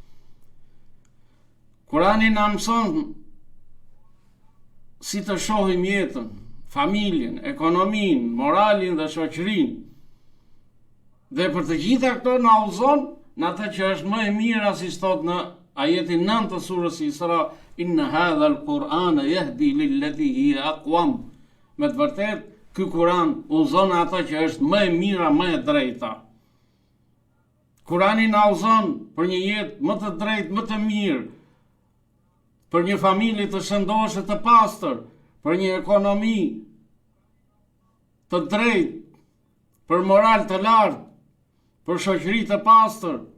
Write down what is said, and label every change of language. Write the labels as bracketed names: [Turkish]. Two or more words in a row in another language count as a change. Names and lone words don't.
[Albanian] Kurani na mëson si të shohim jetën, familjen, ekonominë, moralin dhe shoqërinë. Dhe për të gjitha këto na udhëzon në atë që është më e mira, si thot në ajetin 9 të surës Isra, [Arabic] إن هذا القرآن يهدي للتي هي أقوم. [Albanian] Me të vërtetë, ky Kur'an udhëzon atë që është më e mira, më e drejta. Kurani na udhëzon për një jetë më të drejtë, më të mirë, për një familje të shëndoshë, të pastër, për një ekonomi të drejtë, për moral të lartë, për shoqëri të pastër.